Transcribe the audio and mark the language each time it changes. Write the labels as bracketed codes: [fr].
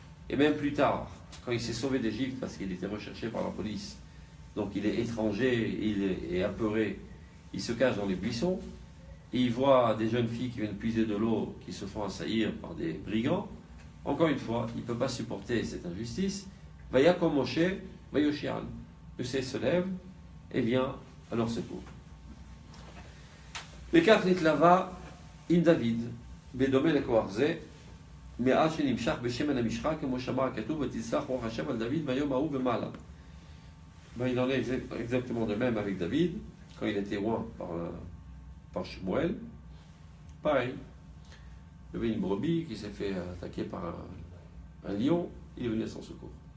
[fr] Et même plus tard, quand il s'est sauvé d'Égypte parce qu'il était recherché par la police, donc il est étranger, il est apeuré, il se cache dans les buissons, et il voit des jeunes filles qui viennent puiser de l'eau, qui se font assaillir par des brigands, Encore une fois, il ne peut pas supporter cette injustice. [he] Vayakom Moshe, Vayoshian. [fr] Moshe se lève et vient à leur secours. [he] וכך נתלווה עם דוד, בדומה לכוח זה, מאז שנמשך בשמן המשחה, כמו שאמר הכתוב, ותצלח רוח השם על דוד ביום ההוא ומעלה. [fr] Il en est exactement de même avec David, quand il était oint par Shmuel. Pareil, il y avait une brebis qui s'est fait attaquer par un lion, il est venu à son secours.